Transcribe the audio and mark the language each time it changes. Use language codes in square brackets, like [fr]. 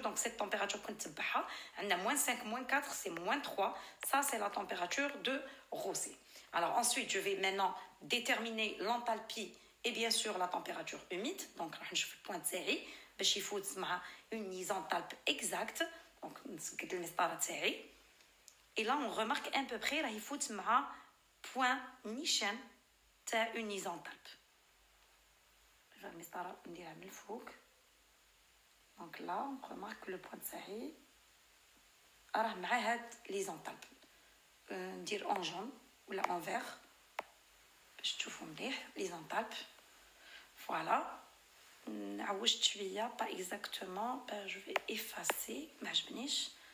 [fr] Donc cette température on a moins 5, moins 4, c'est moins 3. Ça c'est la température de rosée. Alors ensuite je vais maintenant déterminer l'enthalpie et bien sûr la température humide. Donc je fais point de série [ar] باش يفوت مع [fr] une isenthalpe exacte. [ar] Donc نسقط المسطره تاعي. [fr] Et là on remarque à peu près là il faut مع point [ar] نيشان تاع [fr] une isenthalpe. Je vais [ar] المسطره نديرها من الفوق. [fr] Donc là on remarque que le point تاعي [ar] راه مع هاد ليزونتالب. ندير en jaune ولا en vert باش تشوفوا مليح ليزونتالب. [fr] Voilà. [ar] عوجت شويه [fr] pas exactement, je vais effacer [ar] ما عجبنيش.